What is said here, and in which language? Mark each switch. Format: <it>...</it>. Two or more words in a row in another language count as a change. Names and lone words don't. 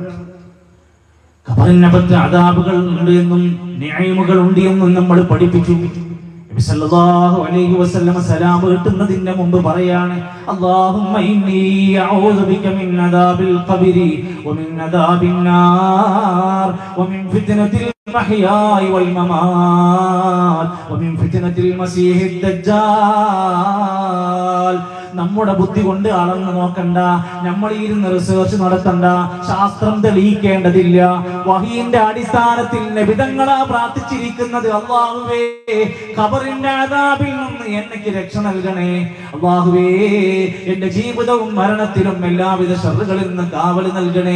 <ml>ഖബറിനകത്ത് അദാബുകൾ ഉണ്ട് എന്നും നിഅമകൾ ഉണ്ട് എന്നും നമ്മൾ പഠിപ്പിച്ചു.</ml> <ar>نبي صلى الله عليه وسلم</ar> <ml>സലാം കിട്ടുന്നതിന്റെ മുമ്പ് പറയാണ്,</ml> <ar>اللهم إني أعوذ بك من عذاب القبر ومن عذاب النار ومن فتنة المحيا والممات ومن فتنة المسيح الدجال.</ar> <ml>നമ്മുടെ ബുദ്ധി കൊണ്ട് അളന്ന് നോക്കണ്ട, നമ്മൾ ഇരുന്ന് റിസർച്ച് നടത്തണ്ട, ശാസ്ത്രം തെളിയിക്കേണ്ടതില്ല. വഹീന്റെ അടിസ്ഥാനത്തിൽ നബിതങ്ങളാ പ്രാർത്ഥിച്ചിരിക്കുന്നത്, അല്ലാഹുവേ ഖബറിന്റെ അദാബിൽ നിന്ന് എനിക്ക് രക്ഷ നൽകണേ. അല്ലാഹുവേ എന്റെ ജീവിതവും മരണത്തിലും എല്ലാവിധ ശർറുകളിൽ നിന്ന് കാവൽ നൽകണേ.</ml>